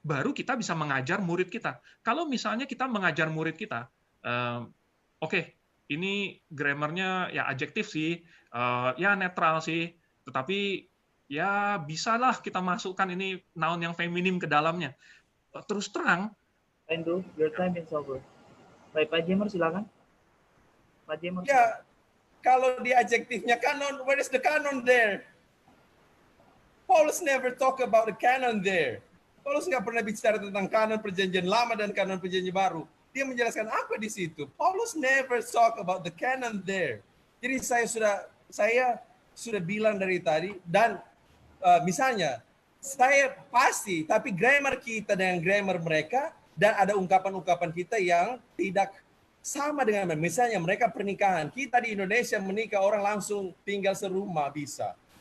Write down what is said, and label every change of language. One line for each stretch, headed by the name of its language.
Indonesian: Baru kita bisa mengajar murid kita. Kalau misalnya kita mengajar murid kita, ini grammarnya ya adjektif sih, ya netral sih, tetapi ya bisalah kita masukkan ini noun yang feminim ke dalamnya. Terus terang.
English: Andrew, your time is over.
Indonesian: Baik, Pak Jemer, silakan. Pak Jemer. Ya, kalau di adjektifnya canon,
English: where is the canon there? Paulus never talk about the canon there.
Indonesian: Paulus nggak pernah bicara tentang kanon perjanjian lama dan kanon perjanjian baru. Dia menjelaskan apa di situ.
English: Paulus never talk about the canon there.
Indonesian: Jadi saya sudah bilang dari tadi, dan misalnya saya pasti, tapi grammar kita dengan grammar mereka, dan ada ungkapan-ungkapan kita yang tidak sama dengan mereka. Misalnya mereka pernikahan, kita di Indonesia menikah orang langsung tinggal serumah bisa.